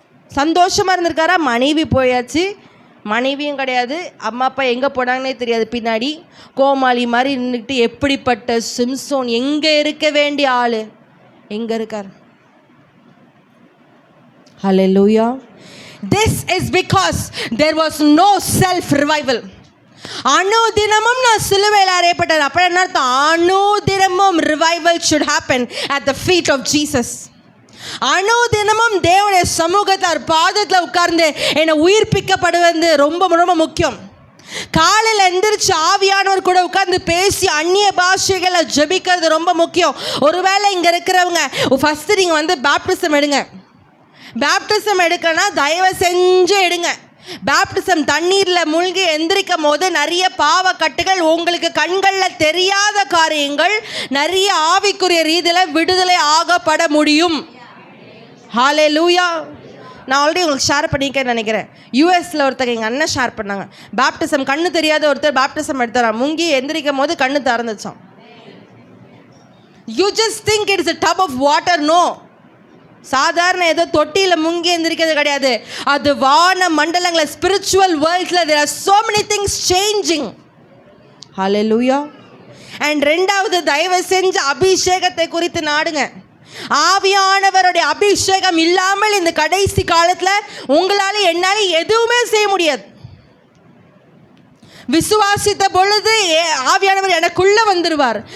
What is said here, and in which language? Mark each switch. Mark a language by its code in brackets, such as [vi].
[ta] சந்தோஷமாக இருந்திருக்காரா? மனைவி போயாச்சு, மனைவியும் கிடையாது, அம்மா அப்பா எங்கே போனாங்கன்னே தெரியாது, பின்னாடி கோமாளி மாதிரி நின்றுக்கிட்டு. எப்படிப்பட்ட சிம்சோன்! எங்கே இருக்க வேண்டிய ஆள் எங்கே இருக்கார்? [en] Hallelujah. This is because there was no self revival. [ta] அனுதினமும் நான் சிலுவையில் அறையப்பட்டேன். அப்ப என்ன அர்த்தம்? அனுதினமும் revival [en] should happen at the feet of Jesus. [ta] அனுதினமும் தேவனுடைய சமூகத்தார் பாதத்தில் உட்கார்ந்து என்னை உயிர்ப்பிக்கப்படுவது ரொம்ப ரொம்ப முக்கியம். காலையில் எந்திரிச்சு ஆவியானவர் கூட உட்கார்ந்து பேசி அந்நிய பாஷைகளை ஜெபிக்கிறது ரொம்ப முக்கியம். ஒருவேளை இங்கே இருக்கிறவங்க ஃபஸ்ட்டு நீங்கள் வந்து பேப்டிசம் எடுங்க. பேப்டிசம் எடுக்கனா தயவு செஞ்சு எடுங்க. பேப்டிசம் தண்ணீரில் மூழ்கி எந்திரிக்கும் போது நிறைய பாவக்கட்டுகள், உங்களுக்கு கண்களில் தெரியாத காரியங்கள், நிறைய ஆவிக்குரிய ரீதியில் விடுதலை ஆகப்பட முடியும். ஹல்லேலூயா. நான் ஆல்ரெடி உங்களுக்கு ஷேர் பண்ணியிருக்கேன்னு நினைக்கிறேன். யூஎஸில் ஒருத்தர் எங்கள் அண்ணன் ஷேர் பண்ணாங்க. பேப்டிசம் கண்ணு தெரியாத ஒருத்தர் பேப்டிசம் எடுத்தாராம். முங்கி எந்திரிக்கும் போது கண்ணு திறந்துச்சான். [en] You just think it's a tub of water. [ta] No, சாதாரண ஏதோ தொட்டியில் முங்கி எந்திரிக்கிறது கிடையாது. அது வான மண்டலங்களில் spiritual வேர்ல்ட்ஸில் [en] there are so many things changing. [ta] Hallelujah. And ரெண்டாவது, தயவு செஞ்சு அபிஷேகத்தை குறித்து நாடுங்க. ஆவியானவருடைய அபிஷேகம் இல்லாமல் இந்த கடைசி காலத்தில் உங்களால் என்னால் எதுவுமே செய்ய முடியாது. விசுவாசித்த பொழுது ஆவியானவர் எனக்குள்ள வந்துடுவார்.